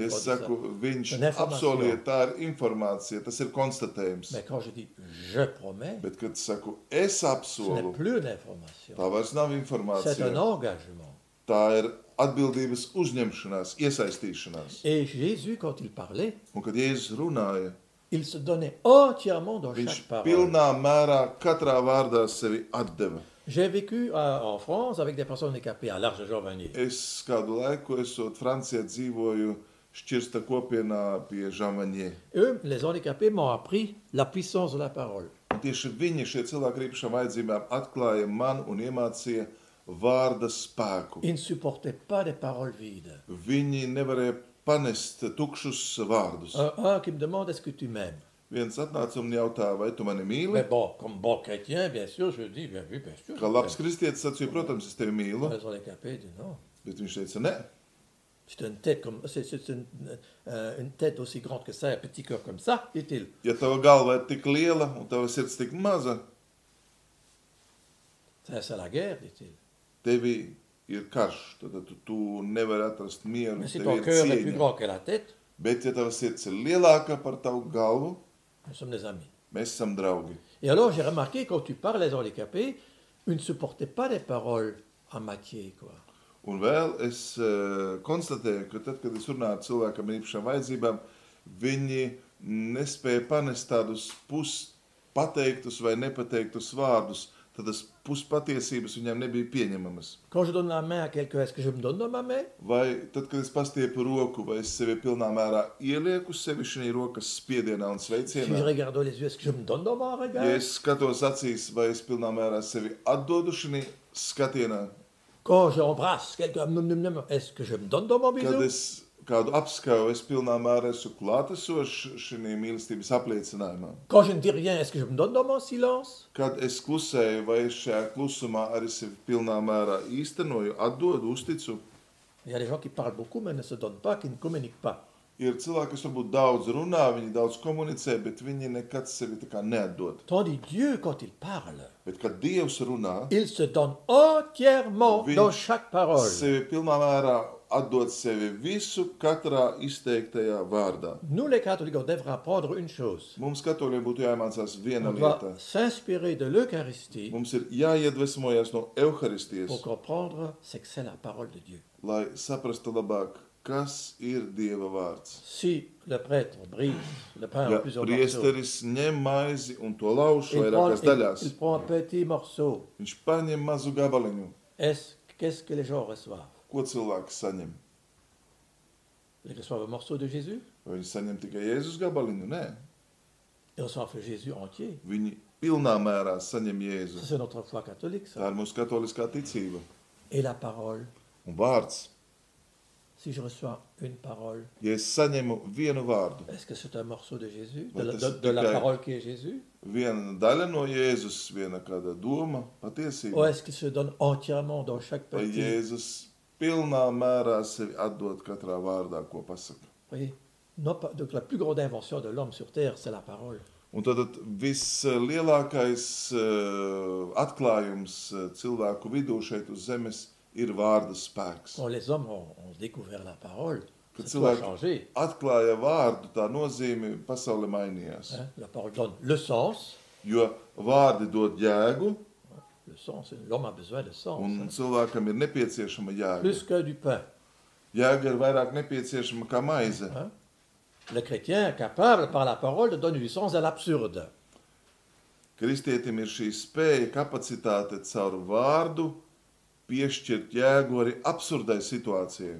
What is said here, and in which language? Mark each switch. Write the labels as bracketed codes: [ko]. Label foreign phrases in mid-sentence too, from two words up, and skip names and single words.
[lv] Es saku, viņš Un information. apsolīja, tā ir informācija, tas ir konstatējums. [fr] Mais quand je dis je promets, [lv] Bet, kad saku, es [fr] ce n'est [lv] apsolu, [fr] plus une information. [lv] tā vairs nav [fr] C'est un [lv] informācija. [fr] engagement. [lv] Tā ir atbildības uzņemšanās, iesaistīšanās. [fr] Et Jésus, quand il parlait, [lv] Un, kad Jēzus runāja, [fr] il se donnait entièrement dans [lv] viņš [fr] chaque parole. [lv] pilnā mērā katrā vārdā sevi atdeva. [fr] J'ai vécu en France avec des personnes handicapées à l'Arche de Jean Vanier. [lv] Es kādu laiku, esot Francijā, dzīvoju šķirsta kopienā pie Žamaņie. [fr] Eux, les handicapés, m'ont appris la puissance de la parole. [lv] Un tieši viņi, šie cilvēki ar īpašām vajadzībām, atklāja man un iemācīja vārda spēku. [fr] Ils ne supportaient pas des paroles vides. [lv] Viņi nevarēja panest tukšus vārdus. [fr] Un qui me demande est-ce que tu m'aimes? [lv] Viens atnāca un jautāja, vai tu mani [fr] Mais [lv] mīli? [fr] bon, comme bon chrétien, bien sûr, je dis bien oui, bien sûr. [lv] Kā labs kristietis sacīja, protams, es tevi mīlu, [fr] Les handicapés disent non. [lv] bet viņš teica, nē, [fr] C'est une tête comme, c'est une tête aussi grande que ça, un petit cœur comme ça, dit-il. [lv] ja tava galva ir tik liela un tava sirds tik maza, [fr] C'est la guerre, dit-il. [lv] tevi ir karš, tad tu nevari atrast mieru, [fr] Mais si [lv] tev [fr] ton [lv] ir [fr] cœur est plus [lv] cieņa. [fr] grand que la tête, [lv] Bet, ja tava sirds ir lielāka par tavu galvu, [fr] nous sommes des amis. [lv] mēs esam draugi. [fr] Et alors, j'ai remarqué, quand tu parles les handicapés, ils ne supportaient pas les paroles en matière, quoi. [lv] Un vēl es konstatēju, ka tad, kad es runāju ar cilvēkam ar īpašām vajadzībām, viņi nespēja panest tādus puspateiktus vai nepateiktus vārdus, tādas puspatiesības viņiem nebija pieņemamas. [fr] Quand je donne la main à quelqu'un, est-ce que je me donne dans ma main? [lv] Vai tad, kad es pastiepu roku, vai es sevi pilnā mērā ielieku sevi šī rokas spiedienā un [fr] Si je [lv] sveicienā? [fr] regarde dans les yeux, est-ce que je me donne dans mon regard? [lv] Ja es skatos acīs, vai es pilnā mērā sevi atdodu šī skatienā? [fr] Quand j'embrasse quelqu'un, est-ce que je me donne dans mon [lv] Kad [fr] bisou? [lv] es kādu apskauju, es pilnā mērā esmu klātesošs šī mīlestības apliecinājumā. [fr] Quand je ne dis rien, est-ce que je me donne dans mon silence? [lv] Kad es klusēju, vai es šajā klusumā arī sevi pilnā mērā īstenoju, atdodu, uzticu, [fr] Il y a des gens qui parlent beaucoup, mais ne se donnent pas, qui ne communiquent pas. [lv] ir cilvēki, kas varbūt daudz runā, viņi daudz komunicē, bet viņi nekad sevi tā kā neatdod. [fr] Tandis Dieu, quand il parle, [lv] Bet, kad Dievs runā, [fr] il se donne entièrement [lv] Viņš [fr] dans chaque parole. [lv] sevi pilnā mērā atdod sevi visu katrā izteiktajā vārdā. [fr] Nous, les catholiques, on devrait apprendre une chose. [lv] Mums katoļiem būtu jāiemācās viena [fr] On doit [lv] lieta. [fr] s'inspirer de l'Eucharistie [lv] Mums ir jāiedvesmojas no Euharistijas, [fr] pour comprendre ce que c'est la parole de Dieu. [lv] lai saprastu labāk, kas ir Dieva vārds. [fr] Si le prêtre brise le pain [lv] Ja [fr] en plusieurs morceaux, [lv] priesteris ņem maizi un to lauž [fr] il [lv] vairākās daļās, [fr] il prend un petit morceau. [lv] viņš paņem mazu gabaliņu. [fr] Qu'est-ce que les gens reçoivent? [lv] Ko cilvēks saņem? [fr] Ils reçoivent un morceau de Jésus, [lv] Vai viņi saņem tikai Jēzus gabaliņu? Nē, [fr] ils reçoivent le Jésus entier. [lv] viņi pilnā mērā saņem [fr] Ça, [lv] Jēzu. [fr] c'est notre foi catholique, ça. [lv] Tā ir mūsu katoliskā ticība. [fr] Et la parole, [lv] Un vārds, [fr] si je reçois une parole, [lv] ja es saņemu vienu vārdu, [fr] est-ce que c'est un morceau de Jésus, Ouais, de la [lv] tikai- [fr] parole qui est Jésus? [lv] viena daļa no Jēzus, viena kāda doma, [fr] Ou [lv] patiesība, [fr] est-ce qu'il se donne entièrement dans chaque [lv] vai [fr] petit? [lv] Jēzus pilnā mērā sevi atdod katrā vārdā, ko pasaka. [fr] Oui. Non, donc la plus grande invention de l'homme sur terre, c'est la parole. [lv] Un tad vislielākais atklājums cilvēku vidū šeit uz zemes ir vārda spēks. [fr] Quand les hommes ont découvert la parole, [lv] Kad [fr] ça a [lv] cilvēki [fr] changé. [lv] atklāja vārdu, tā nozīme pasaule mainījās. [fr] Hein? La parole donne le sens. [lv] Jo vārdi dod jēgu, [fr] Le sens, l'homme a besoin de sens. [lv] un [fr] Hein? [lv] cilvēkam ir nepieciešama jēga. [fr] Plus que du pain. [lv] Jēga ir vairāk nepieciešama kā maize. [fr] Hein? Le chrétien est capable, par la parole, de donner du sens à l'absurde. [lv] Kristietim ir šī spēja, kapacitāte caur vārdu piešķirt jēgu arī absurdai situācijai.